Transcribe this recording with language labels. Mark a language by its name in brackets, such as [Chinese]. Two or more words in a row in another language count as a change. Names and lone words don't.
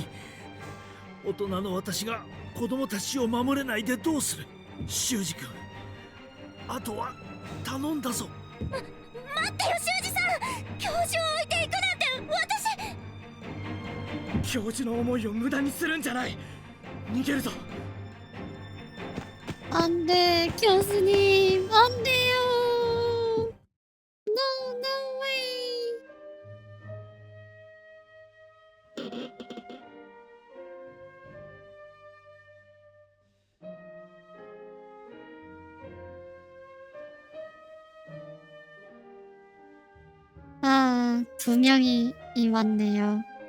[Japanese] 大人の私が子供たちを守れないでどうする。修二君、あとは頼んだぞ。待ってよ、修二さん。教授を置いていくなんて。私。教授の思いを無駄にするんじゃない。逃げるぞ。 [Korean] 안 돼, 교수님. 안 돼요. [English] No, no way. [Korean] 아, 2명이 왔네요.